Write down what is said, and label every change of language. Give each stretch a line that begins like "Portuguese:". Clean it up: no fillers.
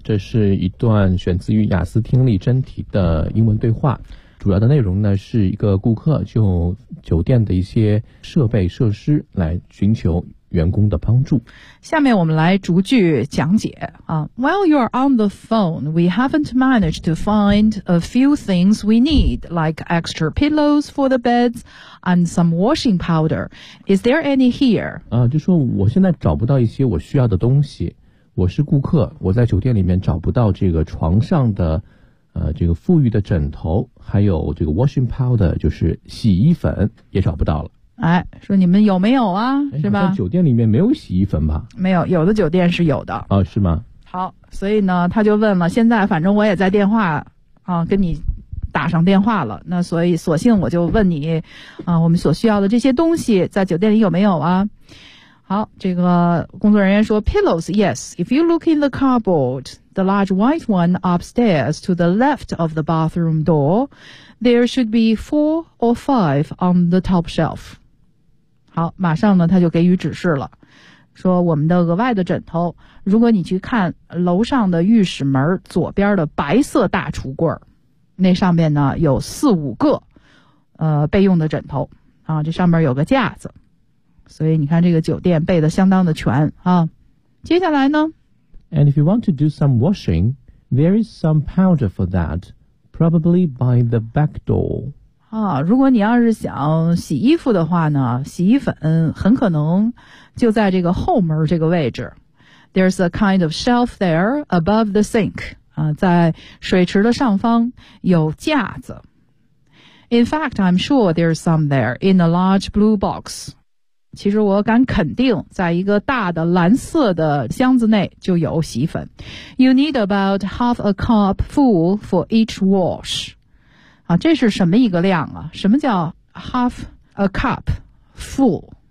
Chinese: 这是一段选自于雅思听力真题的英文对话。主要的内容呢，是一个顾客就酒店的一些设备设施来寻求员工的帮助。下面我们来逐句讲解啊。
English: While you're on the phone, we haven't managed to find a few things we need, like extra pillows for the beds and some washing powder. Is there any here?
Chinese: 啊，就说我现在找不到一些我需要的东西。我是顾客，我在酒店里面找不到这个床上的。这个富裕的枕头还有这个 washing powder 就是洗衣粉也找不到了。哎，说你们有没有啊，是吧？酒店里面没有洗衣粉吧？没有，有的酒店是有的。哦，是吗？好，所以呢他就问了，现在反正我也在电话啊跟你打上电话了，那所以索性我就问你啊，我们所需要的这些东西在酒店里有没有啊。好，这个工作人员说
English: Pillows, yes. If you look in the cardboard, the large white one upstairs to the left of the bathroom door, there should be 4 or 5 on the top shelf.
Chinese: 好，马上呢他就给予指示了，说我们的额外的枕头，如果你去看楼上的浴室门左边的白色大橱柜，那上面呢有4、5个备用的枕头啊，这上面有个架子，所以你看这个酒店备的相当的全啊。接下来呢
English: And if you want to do some washing, there is some powder for that, probably by the back door.
Chinese: 啊，如果你要是想洗衣服的话呢，洗衣粉很可能就在这个后门这个位置。
English: There's a kind of shelf there above the sink.
Chinese: 啊，在水池的上方有架子。
English: In fact, I'm sure there's some there in a large blue box.
Chinese: 其实我敢肯定在一个大的蓝色的箱子内就有洗粉。
English: You need about 1/2 cupful for each wash.
Chinese: 啊，这是什么一个量啊？什么叫
English: half a cup full?